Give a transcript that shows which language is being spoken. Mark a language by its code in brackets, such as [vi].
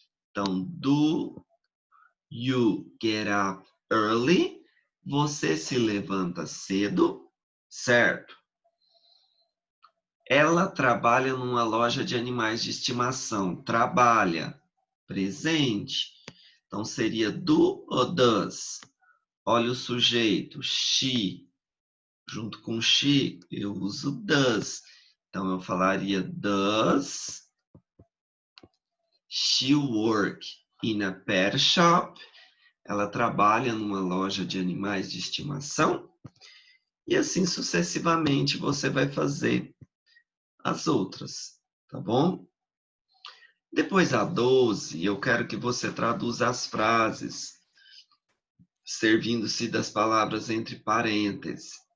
[pt] Então, [en] do you get up early? [pt] Você se levanta cedo, certo? Ela trabalha numa loja de animais de estimação. Trabalha, presente. Então, seria do ou does? Olha o sujeito, she. Junto com she, eu uso does. Então, eu falaria, [en] does she work in a pet shop? [pt] Ela trabalha numa loja de animais de estimação? E assim sucessivamente você vai fazer as outras, tá bom? Depois a 12, eu quero que você traduza as frases, servindo-se das palavras entre parênteses.